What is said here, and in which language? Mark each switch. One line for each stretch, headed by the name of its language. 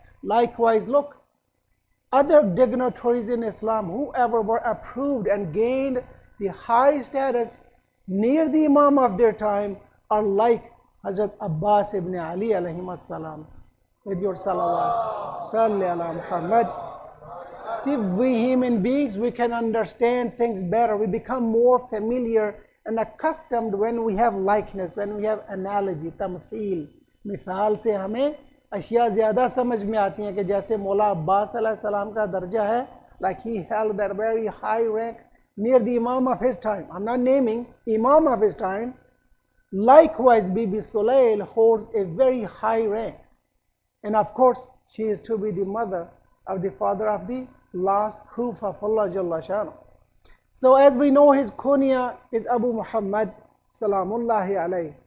English: Likewise, look, other dignitaries in Islam, whoever were approved and gained the high status near the Imam of their time, are like Hazrat Abbas ibn Ali alayhi salam. With your salawat, salli ala Muhammad. See, we human beings, we can understand things better. We become more familiar and accustomed when we have likeness, when we have analogy, tamthil.
Hindi: मिसाल से हमें अशिया ज़्यादा समझ में आती हैं कि जैसे मौला अब्बास अलैहिस्सलाम का दर्जा है,
English: like he held that very high rank near the Imam of his time. I'm not naming Imam of his time. Likewise, Bibi Sulail holds a very high rank. And of course, she is to be the mother of the father of the last proof of Allah Jalla Shanu. So as we know, his kunya is Abu Muhammad Salamullahi alayhi.